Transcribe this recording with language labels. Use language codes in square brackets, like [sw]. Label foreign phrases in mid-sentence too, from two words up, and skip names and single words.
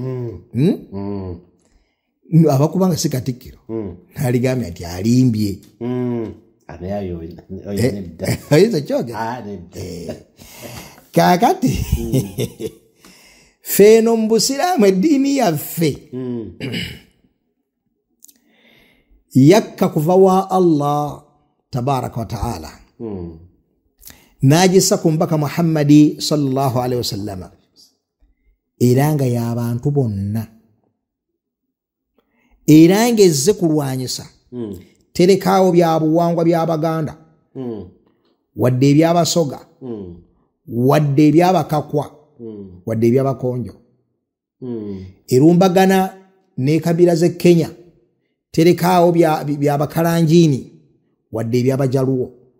[lg] abakubanga si Katikkiro naligambye nti alimbye kakati feeno mu busiraamu eddiini yaffe yakka kuva wa [ar] الله تبارك وتعالى [lg] najisa ku mbaka Muhammadi [ar] صلى الله عليه وسلم [lg] era nga y'abantu bonna era nga ezze kulwanyisa terekaawo bya buwangwa by'Abaganda wadde ebyabasoga wadde ebyabakakwa wadde ebyabakonjo erumbagana n'ekabira z'e Kenya terekaawo byabakalanjiini wadde ebyabajaluwo